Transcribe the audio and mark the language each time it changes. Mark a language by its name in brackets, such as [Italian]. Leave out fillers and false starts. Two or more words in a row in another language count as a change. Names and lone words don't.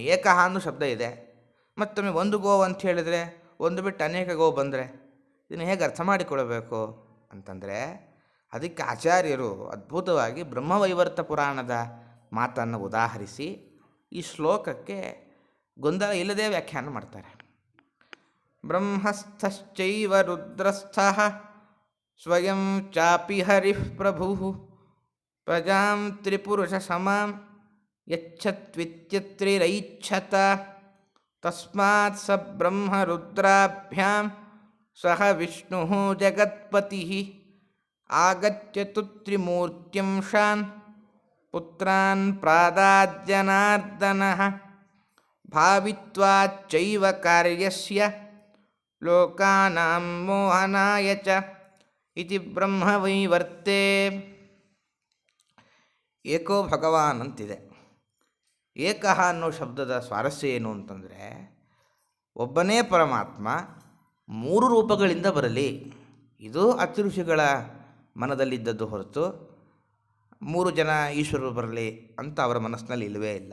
[Kannada] ಏಕಃ ಅನ್ನೋ ಶಬ್ದ ಇದೆ, ಮತ್ತೊಮ್ಮೆ ಒಂದು ಗೋವು ಅಂತ ಹೇಳಿದರೆ ಒಂದು ಬಿಟ್ಟು ಅನೇಕ ಗೋವು ಬಂದರೆ ಇದನ್ನು ಹೇಗೆ ಅರ್ಥ ಮಾಡಿಕೊಡಬೇಕು ಅಂತಂದರೆ, ಅದಕ್ಕೆ ಆಚಾರ್ಯರು ಅದ್ಭುತವಾಗಿ ಬ್ರಹ್ಮವೈವರ್ತ ಪುರಾಣದ ಮಾತನ್ನು ಉದಾಹರಿಸಿ ಈ ಶ್ಲೋಕಕ್ಕೆ ಗೊಂದಲ ಇಲ್ಲದೆ ವ್ಯಾಖ್ಯಾನ ಮಾಡ್ತಾರೆ. [Sanskrit] ಬ್ರಹ್ಮಸ್ಥಶ್ಚೈವ ರುದ್ರಸ್ಥಃ ಸ್ವಯಂ ಚಾಪಿ ಹರಿಃ ಪ್ರಭುಃ ಪ್ರಜಾಂ ತ್ರಿಪುರುಷ ಸಮಾಂ ಯಚ್ಛತ್ವಿತ್ಯತ್ರಿರೈಚ್ಛತ ತಸ್ಮಾತ್ ಸ ಬ್ರಹ್ಮ ರುದ್ರಾಭ್ಯಾಂ ಸಹ ವಿಷ್ಣುಃ ಜಗತ್ಪತಿಃ ಆಗತ್ಯತು ತ್ರಿಮೂರ್ತ್ಯಂಶಾನ್ ಪುತ್ರಾನ್ ಪ್ರಾದಾದ್ಯನಾರ್ದನಃ ಭಾವಿತ್ವಾಚ್ಚೈವ ಕಾರ್ಯಸ್ಯ ಲೋಕಾನಾಂ ಮೋಹನಾಯ ಚ ಇತಿ ಬ್ರಹ್ಮವೈವರ್ತೆ. ಏಕೋ ಭಗವಾನ್ [Kannada] ಅಂತಿದೆ. ಏಕಃ ಅನ್ನೋ ಶಬ್ದದ ಸ್ವಾರಸ್ಯ ಏನು ಅಂತಂದರೆ, ಒಬ್ಬನೇ ಪರಮಾತ್ಮ ಮೂರು ರೂಪಗಳಿಂದ ಬರಲಿ. ಇದು ಅತಿಋಷಿಗಳ ಮನದಲ್ಲಿದ್ದದ್ದು ಹೊರತು ಮೂರು ಜನ ಈಶ್ವರರು ಬರಲಿ ಅಂತ ಅವರ ಮನಸ್ಸಿನಲ್ಲಿ ಇಲ್ಲವೇ ಇಲ್ಲ.